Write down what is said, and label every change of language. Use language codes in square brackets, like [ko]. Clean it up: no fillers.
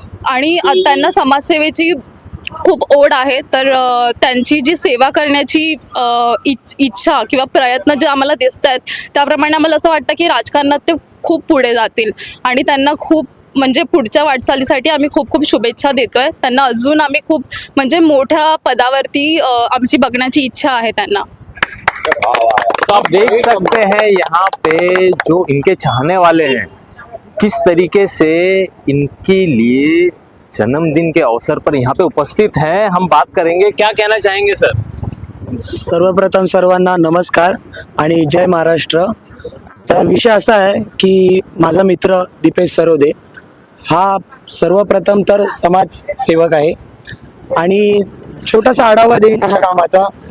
[mr] आणि त्यांना समाजसेवेची खूप ओढ आहे, तर त्यांची जी सेवा करण्याची इच्छा किंवा प्रयत्न जे आम्हाला दिसत आहेत त्याप्रमाणे आम्हाला असं वाटतं की राजकारणात ते खूप पुढे जातील आणि त्यांना खूप म्हणजे पुढच्या वाटचालीसाठी आम्ही खूप खूप शुभेच्छा देतोय। त्यांना अजून आम्ही खूप म्हणजे मोठ्या पदावरती आमची बघण्याची इच्छा आहे त्यांना। [hi] तो आप देख सकते हैं यहाँ पे जो इनके चाहने वाले हैं किस तरीके से इनके लिए जन्मदिन के अवसर पर यहाँ पे उपस्थित हैं। हम बात करेंगे, क्या कहना चाहेंगे सर? [mr] सर्वप्रथम सर्वांना नमस्कार आणि जय महाराष्ट्र। तर विषय असा आहे की माझा मित्र दीपेश सरोदे हा सर्वप्रथम तर समाजसेवक आहे आणि छोटासा आढावा देईन त्याच्या कामाचा।